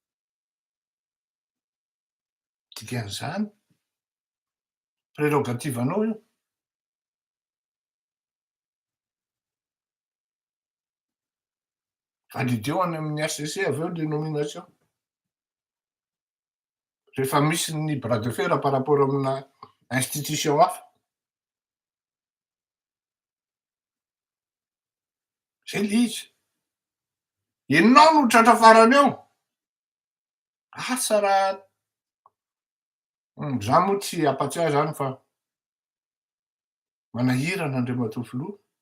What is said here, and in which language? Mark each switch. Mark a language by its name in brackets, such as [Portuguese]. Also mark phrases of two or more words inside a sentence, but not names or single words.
[Malagasy] Dikan'izany, prérogative-nao io. Validé any amin'ny HCC avy eo le nomination. Rehefa misy ny [French] bras de fer par rapport [Malagasy] amina institution hafa. Zay le izy. Ianao no tratra farany eo. Asa raha za moa tsy ampatsiahy zany fa manahirana Andriamatoa filoha.